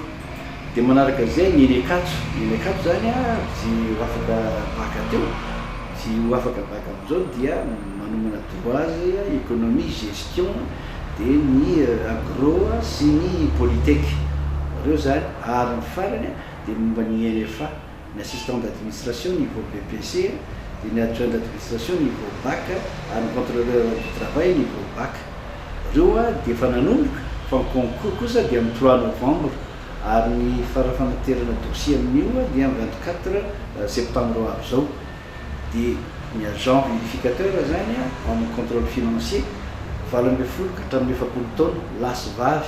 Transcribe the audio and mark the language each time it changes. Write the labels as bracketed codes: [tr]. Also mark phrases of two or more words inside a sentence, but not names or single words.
[mg] Dia manaraka izay ny ENECATO zany tsy ho afaka baka teo, tsy ho afaka baka amin'izao dia manomana droit [fr] économie gestion [mg] dia ny agro sy ny polytech reo zany ary ny farany dia momba ny NFA ny [fr] assistant d'administration niveau BPC [mg] dia ny [fr] adjoint d'administration niveau bac [mg] ary ny [fr] contrôleur du travail niveau bac [mg] reo dia efa nanomboka fa ny concours kosa dia amin'ny 3 novembre ary ny farafanaterana dossier amin'io dia 24 septembre avy izao. Dia ny [fr] agent vérificateur [mg] zany amin'ny [fr] contrôle financier [mg] 20 ka hatramin'ny 70 taona lasy vavy.